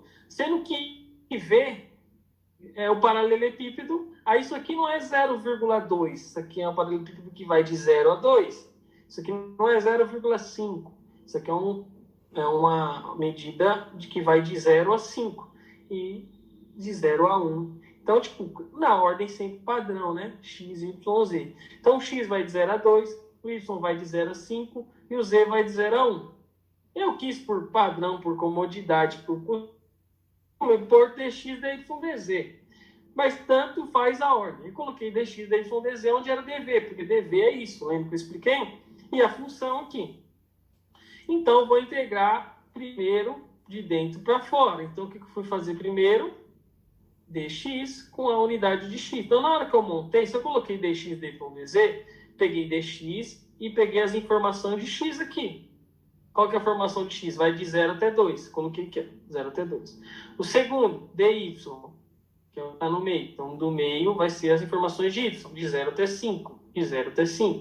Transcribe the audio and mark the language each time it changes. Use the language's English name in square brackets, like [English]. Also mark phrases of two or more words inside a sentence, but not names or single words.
[Portuguese] Sendo que V é o paralelepípedo, aí isso aqui não é 0,2, isso aqui é um paralelepípedo que vai de 0 a 2, isso aqui não é 0,5, isso aqui é uma medida de que vai de 0 a 5 e de 0 a 1. Então, tipo, na ordem sempre padrão, né? X, Y, Z. Então, o X vai de 0 a 2, o Y vai de 0 a 5 e o Z vai de 0 a 1. Eu quis, por padrão, por comodidade, por dx, dy, dz. Mas tanto faz a ordem. Eu coloquei dx, dy, dz onde era dv, porque dv é isso, lembra que eu expliquei? E a função aqui. Então, eu vou integrar primeiro de dentro para fora. Então, o que eu fui fazer primeiro? Dx com a unidade de x. Então, na hora que eu montei, se eu coloquei dx, dy, dz, peguei dx e peguei as informações de x aqui. Qual que é a formação de x? Vai de 0 até 2. Coloquei aqui, 0 até 2. O segundo, dy, que está no meio. Então, do meio vai ser as informações de y, de 0 até 5. De 0 até 5.